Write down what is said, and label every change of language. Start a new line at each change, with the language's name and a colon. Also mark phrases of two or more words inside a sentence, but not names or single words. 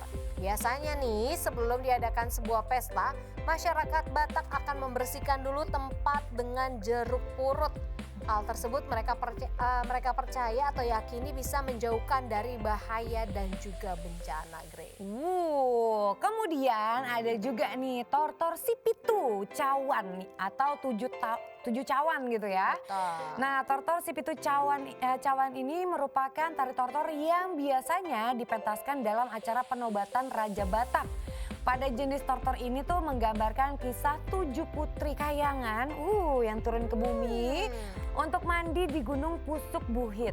Indonesian: Biasanya nih sebelum diadakan sebuah pesta, masyarakat Batak akan membersihkan dulu tempat dengan jeruk purut. Hal tersebut mereka percaya atau yakini bisa menjauhkan dari bahaya dan juga bencana, Grey. Kemudian ada juga nih tortor sipitu cawan nih, atau tujuh cawan gitu ya. Betul. Nah tortor sipitu cawan ini merupakan tari tortor yang biasanya dipentaskan dalam acara penobatan Raja Batak. Pada jenis tortor ini tuh menggambarkan kisah 7 putri kayangan yang turun ke bumi untuk mandi di Gunung Pusuk Buhit.